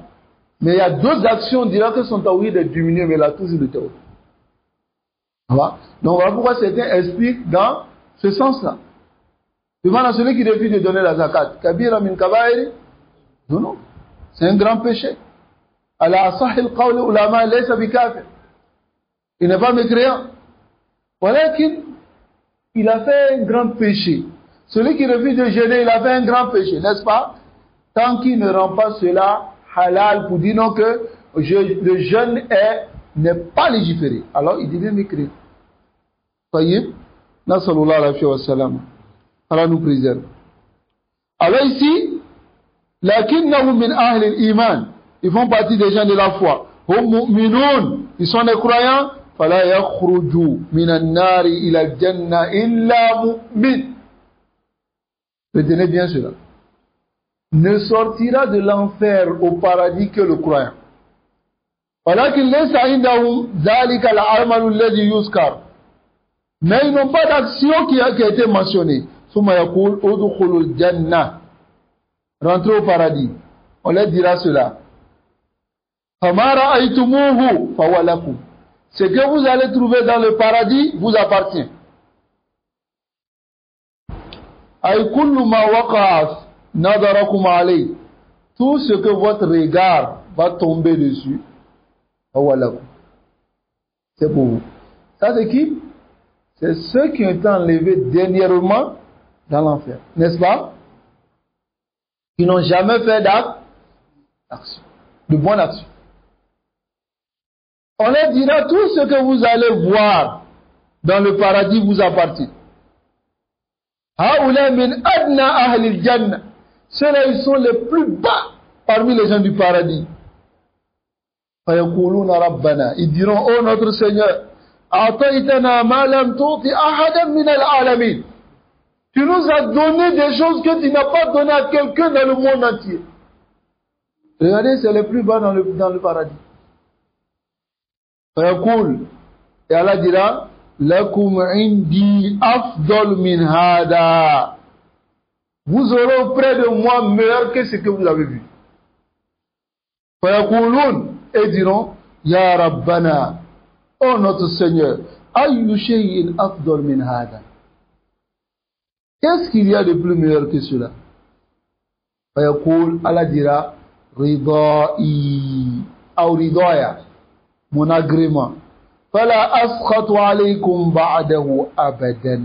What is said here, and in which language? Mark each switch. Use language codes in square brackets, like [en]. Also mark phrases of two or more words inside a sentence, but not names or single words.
[fr] Mais il y a d'autres actions, on dira que son tawhid est diminué, mais il a toujours le tawhid. Ça va? Donc voilà pourquoi certains expliquent dans ce sens-là. Bimana, celui qui refuse de donner la zakat, [ar] كبيرة من الكبائر, [fr] non, c'est un grand péché. [ar] على أصح القول العلماء ليس بكافر. [fr] Il n'est pas mécréant. Voilà qu'il a fait un grand péché. Celui qui refuse de jeûner, il a fait un grand péché, n'est-ce pas? Tant qu'il ne rend pas cela halal pour dire non que le jeûne n'est pas légiféré. Alors il devient mécréant. Voyez? [ar] صلى الله عليه وسلم. [fr] Allah nous préserve. Alors ici, [ar] لكنهم من أهل الإيمان. [fr] Ils font partie des gens de la foi. [ar] هم مؤمنون. [fr] Ils sont des croyants. [ar] فلا يخرج من النار إلى الجنة إلا مؤمن. [fr] Retenez bien cela. Ne sortira de l'enfer au paradis que le croyant. [ar] ولكن ليس عندهم ذلك العمل الذي يذكر. [fr] Mais ils n'ont pas d'action qui a été mentionnée. [ar] ثم يقول ادخلوا الجنة. [fr] Rentrez au paradis. On leur dira cela. [ar] فما رأيتموه فلكم. [fr] Ce que vous allez trouver dans le paradis vous appartient. [ar] أي كل ما وقع نظركم عليه. [fr] Tout ce que votre regard va tomber dessus, fawalakum. C'est pour vous. Ça c'est qui? C'est ceux qui ont été enlevés dernièrement dans l'enfer. N'est-ce pas? Qui n'ont jamais fait d'action, de bonne action. On leur dira tout ce que vous allez voir dans le paradis vous appartient. [ar] هؤلاء من أدنى أهل الجنة. [fr] Ceux-là, ils sont les plus bas parmi les gens du paradis. [ar] فيقولون ربنا. [fr] Ils diront, oh notre Seigneur, [ar] أعطيتنا ما لم تعط أحدا من العالمين. [fr] Tu nous as donné des choses que tu n'as pas donné à quelqu'un dans le monde entier. Regardez, c'est les plus bas dans le paradis. Et Allah dira, [ar] لكم عندي أفضل من هذا. [fr] Vous aurez auprès de moi meilleur que ce que vous avez vu. Et diront, [ar] يا ربنا, [fr] oh notre Seigneur, [ar] أي شيء أفضل من هذا. [fr] Qu'est-ce qu'il y a de plus meilleur que cela? Allah dira, ridai, ou ridaya, mon agrément. [ar] فلا أسخط عليكم بعده أبدا.